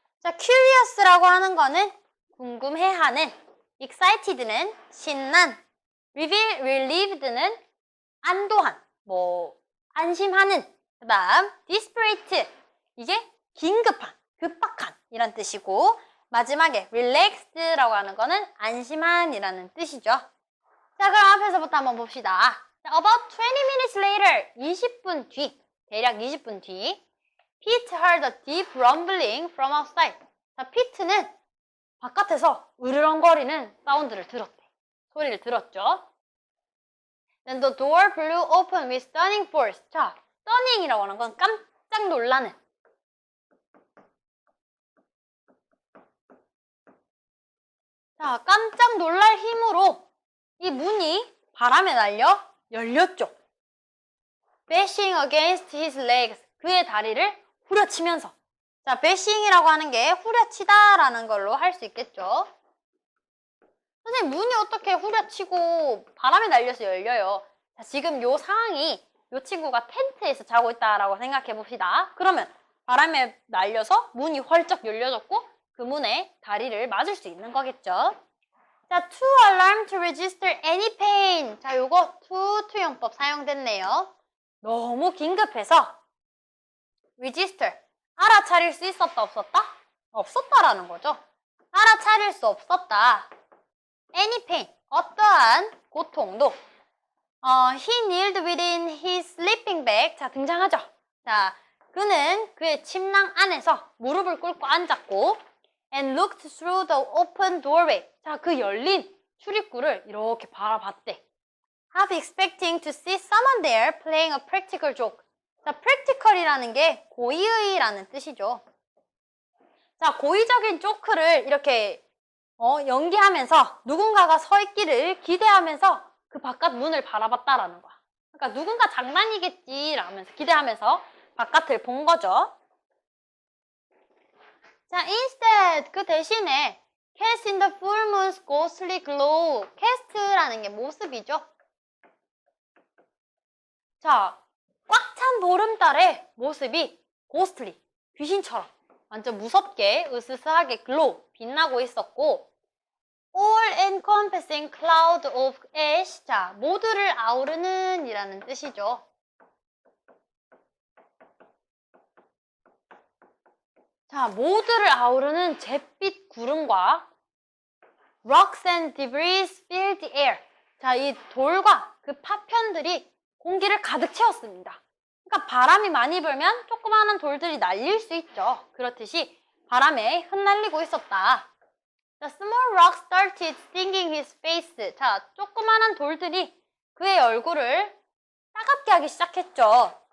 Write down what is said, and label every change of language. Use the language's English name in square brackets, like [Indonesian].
[Korean] 자, curious라고 하는 거는 궁금해하는, excited는 신난, relieved는 안도한, 안심하는, 그 다음 desperate, 이게 긴급한, 급박한 이란 뜻이고, 마지막에 relaxed라고 하는 거는 안심한 이라는 뜻이죠. 자, 그럼 앞에서부터 한번 봅시다. [English] About 20 minutes later, [Korean] 20분 뒤, 대략 20분 뒤, [English] Pete heard a deep rumbling from outside. [Korean] 자, 피트는 바깥에서 으르렁거리는 사운드를 들었대. 소리를 들었죠. [English] Then the door blew open with stunning force. [Korean] 자, stunning이라고 하는 건 깜짝 놀라는. 자, 깜짝 놀랄 힘으로 이 문이 바람에 날려 열렸죠. [English] Bashing against his legs. [Korean] 그의 다리를 후려치면서. 자, bashing이라고 하는 게 후려치다라는 걸로 할 수 있겠죠. 선생님, 문이 어떻게 후려치고 바람에 날려서 열려요? 자, 지금 요 상황이 요 친구가 텐트에서 자고 있다라고 생각해 봅시다. 그러면 바람에 날려서 문이 헐쩍 열려졌고 그 문에 다리를 맞을 수 있는 거겠죠. [English] 자, to alarm to register any pain. [Korean] 자, 요거 투용법 사용됐네요. 너무 긴급해서 register, 알아차릴 수 있었다, 없었다? 없었다라는 거죠. 알아차릴 수 없었다. [English] any pain, [Korean] 어떠한 고통도 [English] he kneeled within his sleeping bag. [Korean] 자, 등장하죠. 자, 그는 그의 침낭 안에서 무릎을 꿇고 앉았고 [English] and looked through the open doorway. [Korean] 자, 그 열린 출입구를 이렇게 바라봤대. [English] half expecting to see someone there playing a practical joke. [Korean] 자, practical이라는 게 고의의라는 뜻이죠. 자, 고의적인 조크를 이렇게 연기하면서 누군가가 서 있기를 기대하면서 그 바깥 문을 바라봤다라는 거야. 그러니까 누군가 장난이겠지 라면서 기대하면서 바깥을 본 거죠. [English] 자, instead [Korean] 그 대신에 [English] cast in the full moon's ghostly glow. [Korean] cast라는 게 모습이죠. 자, 꽉 찬 보름달의 모습이 ghostly, 귀신처럼 완전 무섭게 으스스하게 glow, 빛나고 있었고 [English] all encompassing cloud of ash. [Korean] 자, 모두를 아우르는 이라는 뜻이죠. 자, 모두를 아우르는 잿빛 구름과 [English] rocks and debris filled the air. [Korean] 자, 이 돌과 그 파편들이 공기를 가득 채웠습니다. 그러니까 바람이 많이 불면 조그마한 돌들이 날릴 수 있죠. 그렇듯이 바람에 흩날리고 있었다. [English] The small rocks started stinging his face. [Korean] 자, 조그마한 돌들이 그의 얼굴을 따갑게 하기 시작했죠.